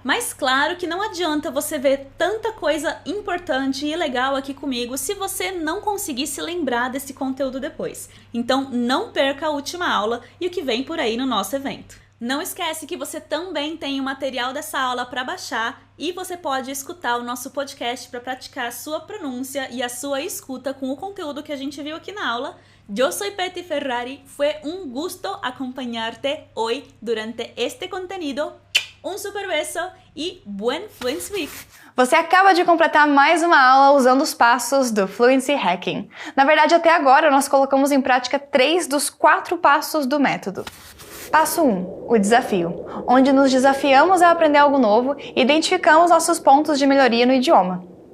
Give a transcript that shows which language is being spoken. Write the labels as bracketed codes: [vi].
[pt] Mas claro que não adianta você ver tanta coisa importante e legal aqui comigo se você não conseguir se lembrar desse conteúdo depois. Então, não perca a última aula e o que vem por aí no nosso evento. Não esquece que você também tem o material dessa aula para baixar e você pode escutar o nosso podcast para praticar a sua pronúncia e a sua escuta com o conteúdo que a gente viu aqui na aula. [es] Yo soy Petty Ferrari, fue un gusto acompañarte hoy durante este contenido. Um super beso e buen Fluency Week! [pt] Você acaba de completar mais uma aula usando os passos do Fluency Hacking. Na verdade, até agora nós colocamos em prática 3 dos 4 passos do método. Passo 1, o desafio, onde nos desafiamos a aprender algo novo e identificamos nossos pontos de melhoria no idioma.